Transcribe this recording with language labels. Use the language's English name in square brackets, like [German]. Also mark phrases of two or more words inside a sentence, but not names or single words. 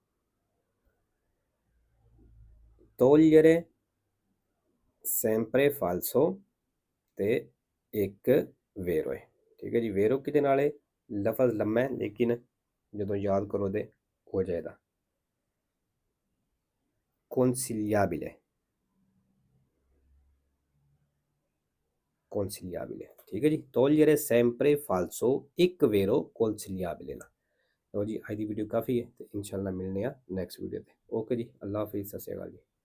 [Italian] togliere sempre falso [Punjabi] ਤੇ ਇੱਕ ਵੇਰੋ ਹੈ। ਠੀਕ ਹੈ ਜੀ। ਵੇਰੋ ਕਿਹਦੇ ਨਾਲ ਹੈ? ਲਫ਼ਜ਼ ਲੰਮਾ ਹੈ ਲੇਕਿਨ ਜਦੋਂ ਯਾਦ ਕਰੋ ਤੇ ਹੋ ਜਾਏਗਾ। [Italian] consigliabile, consigliabile। [Punjabi] ਠੀਕ ਹੈ ਜੀ। [Italian] togliere sempre falso, ਇੱਕ vero consigliabile ਨਾ। [Punjabi] ਲਓ ਜੀ, ਅੱਜ ਦੀ ਵੀਡੀਓ ਕਾਫੀ ਹੈ ਤੇ ਇਨਸ਼ਾਅੱਲਾ ਮਿਲਨੇ ਆ [English] next video [Punjabi] ਤੇ। ਓਕੇ ਜੀ, [Urdu] اللہ حافظ, [Punjabi] ਸਤਿ ਸ਼੍ਰੀ ਅਕਾਲ ਜੀ।